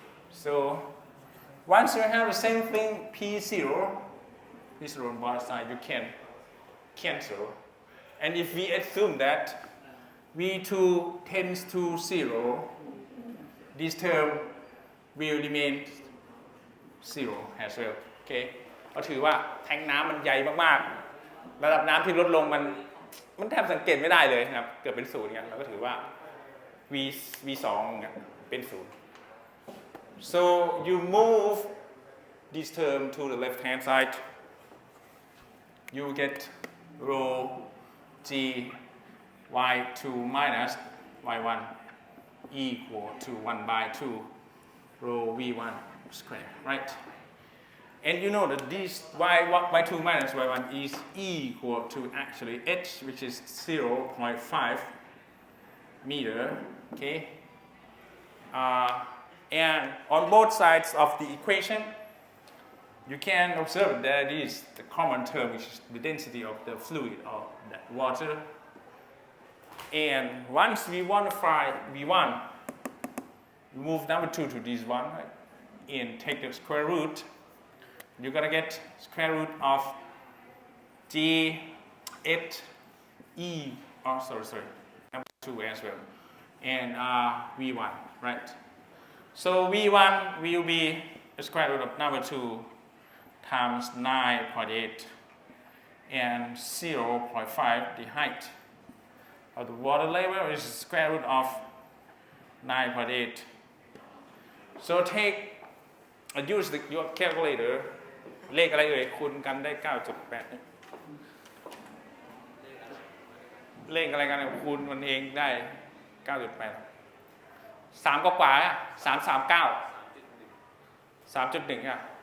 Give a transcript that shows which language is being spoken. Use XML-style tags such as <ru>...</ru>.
<en>So once you have the same thing, P0 on both sides, you can cancel. And if we assume that V2 tends to 0, this term will remain 0 as well. Okay?</en> <th>ก็ถือว่าแทงน้ำมันใหญ่มากๆระดับน้ำที่ลดลงมันแทบสังเกตไม่ได้เลยนะครับเกิดเป็น0เนี่ยเราก็ถือว่า V2 เนี่ยเป็น0</th> <en>so you move this term to the left hand side you get rho g y2 minus y1 equal to 1 by 2 rho v1 square, right? And you know that this y2 minus y1 is equal to actually h, which is 0.5 meter, okay? And on both sides of the equation, you can observe that is the common term, which is the density of the fluid or that water. And once we want to find V1, we move number 2 to this one, right? And take the square root. You're going to get square root of G, H, E, number 2 as well. And V1, right? So V1 will be the square root of number 2 times 9.8 and 0.5, the height of the water level is square root of 9.8. So use your calculator.</en> <th>เลขอะไรเอ่ยคูณกันได้ 9.8 เลขอะไรกันคูณมันเองได้ 9.8 3 กว่าๆ 339 3.1 อ่ะ</th>